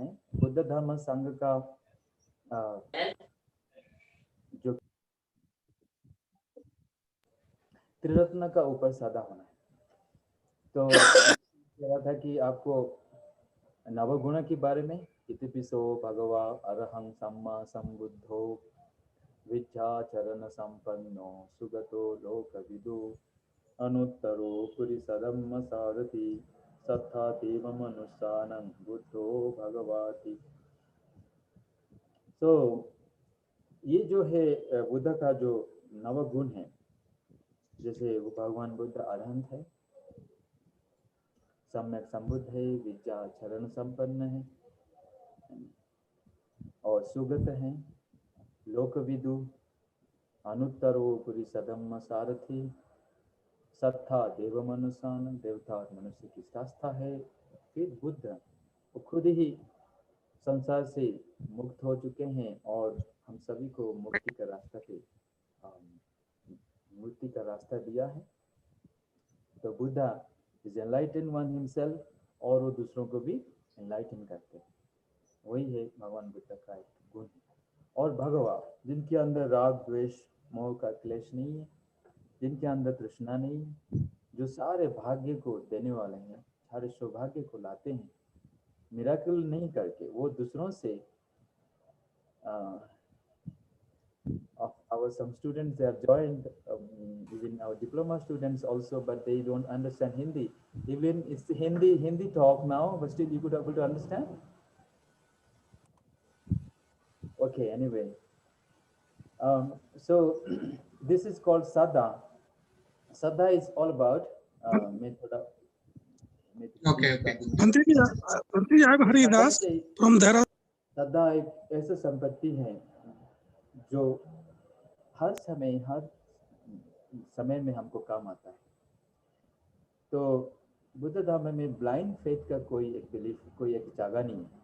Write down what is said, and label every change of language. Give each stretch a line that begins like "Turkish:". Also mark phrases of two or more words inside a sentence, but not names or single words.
Hindi: बुद्ध धर्म संघ का जो त्रिरत्न का ऊपर श्रद्धा होना है। तो कह रहा था कि आपको नवगुण के बारे में,
Pali: इतिपिसो भगवा अरहं सम्मा संबुद्धो विद्याचरण संपन्नो सुगतो लोकविदु अनुत्तरो पुरिसधम्म सारथि सत्था देव मनुष्यानं बुद्धो भगवाति।
Hindi: तो ये जो है बुद्ध का जो नवगुण है, जैसे वो भगवान बुद्ध अरहंत है, सम्यक संबुद्ध है, विद्याचरण संपन्न है और सुगत है,
Pali: लोकविदु, अनुत्तरो पुरिसधम्म सारथी, सत्था देव मनुष्यान,
Hindi: देवता और मनुष्य की आस्था है। फिर बुद्ध वो खुद ही संसार से मुक्त हो चुके हैं और हम सभी को मुक्ति का रास्ता दिया है। तो
English: Buddha is enlightened one himself,
Hindi: और वो दूसरों को भी एनलाइटन करते हैं। वही है भगवान बुद्ध का एक गुण। और भगवा, जिनके अंदर राग द्वेष मोह का क्लेश नहीं है, जिनके अंदर तृष्णा नहीं है, जो सारे भाग्य को देने वाले हैं, सारे सौभाग्य को लाते हैं, मिराकल नहीं करके। वो दूसरों से
English: our some students, they are joined, even our diploma students also, but they don't understand Hindi. Even it's Hindi talk now, but still you could able to understand. Okay, anyway, so this is called Saddha. Saddha is all about method of. Okay.
Hindi: मंत्री जी आप हरिदास from Dehradun। श्रद्धा एक ऐसा संपत्ति है जो हर समय में हमको काम आता है। तो बुद्ध धर्म में
English: blind faith
Hindi: का कोई एक बिलीफ, कोई एक जगह नहीं है।